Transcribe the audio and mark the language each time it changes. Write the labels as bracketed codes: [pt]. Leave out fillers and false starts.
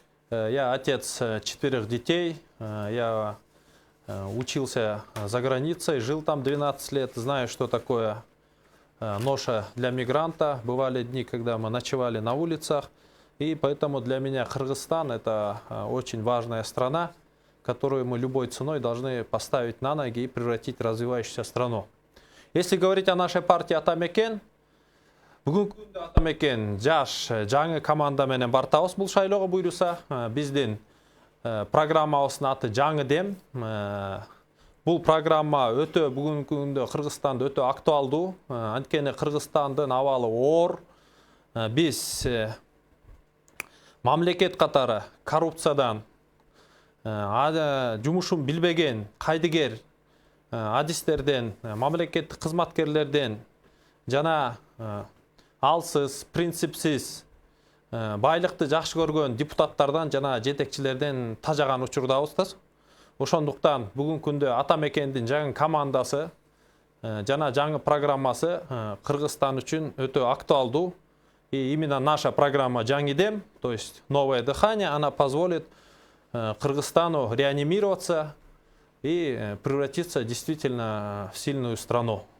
[ru] Я отец 4 детей. Я учился за границей, жил там 12 лет, знаю, что такое ноша для мигранта. Бывали дни, когда мы ночевали на улицах. И поэтому для меня Кыргызстан – это очень важная страна, которую мы любой ценой должны поставить на ноги и превратить в развивающуюся страну. Если говорить о нашей партии [ky] Атамекен, бүгүнкү күндө Атамекен жаш жаңы команда менен бартабыз бул шайлоого буйруса. Биздин программабыздын аты жаңы дем. Бул программа өтө бүгүнкү күндө Кыргызстанда өтө актуалдуу. Анткени Кыргызстандын абалы оор. Биз мамлекет катары коррупциядан, жумушун билбеген кайдыгер адистерден, мамлекеттик кызматкерлерден жана алсыз, принципсиз, байлыкты жакшы көргөн депутаттардан жана жетекчилерден тажаган учурдабыз. Ошондуктан бүгүнкү күндө Атамекендин жаңы командасы жана жаңы программасы Кыргызстан үчүн өтө актуалдуу. [ru] И именно наша программа «Жаңы дем», то есть «Новое дыхание», она позволит Кыргызстану реанимироваться и превратиться действительно в сильную страну.